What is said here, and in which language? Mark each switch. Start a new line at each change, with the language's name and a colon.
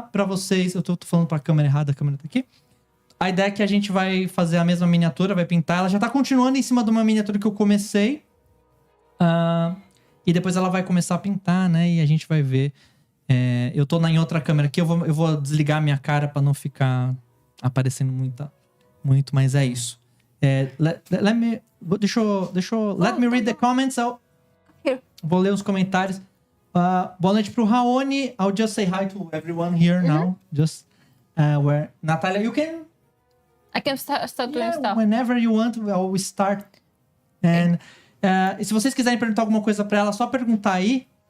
Portuguese: Pra vocês... Eu tô falando pra câmera errada, a câmera tá aqui. A ideia é que a gente vai fazer a mesma miniatura, vai pintar. Ela já tá continuando em cima de uma miniatura que eu comecei. E depois ela vai começar a pintar, né? E a gente vai ver. Eu tô em outra câmera aqui. Eu vou desligar a minha cara pra não ficar aparecendo muito, mas é isso.
English: Let me read the comments.
Portuguese: Vou ler os comentários. Boa noite pro Raoni.
English: I'll just say hi to everyone here now. Just where Natalia, you can... I can start doing stuff. Whenever you want, I'll start.
Portuguese: And se vocês quiserem perguntar alguma coisa pra ela, só perguntar aí.